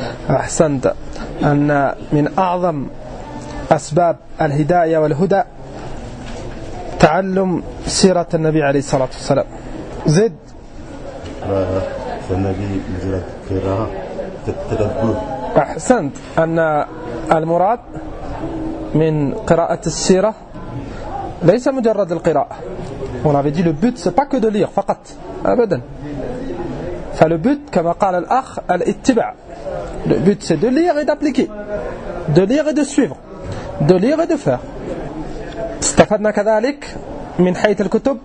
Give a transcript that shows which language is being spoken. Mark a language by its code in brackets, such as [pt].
[ar] أحسنت، أن من أعظم أسباب الهداية والهدى تعلم سيرة النبي عليه الصلاة والسلام. زد النبي مجرد قراءة تدبر. أحسنت، أن المراد من قراءة السيرة ليس مجرد القراءة. [fr] On avait dit le but c'est pas que de lire [ar] فقط أبدا. فle but كما قال الأخ الاتباع. [fr] Le but c'est de lire et d'appliquer, de lire et de suivre, de lire et de faire. [ar] استفدنا كذلك من حيث الكتب.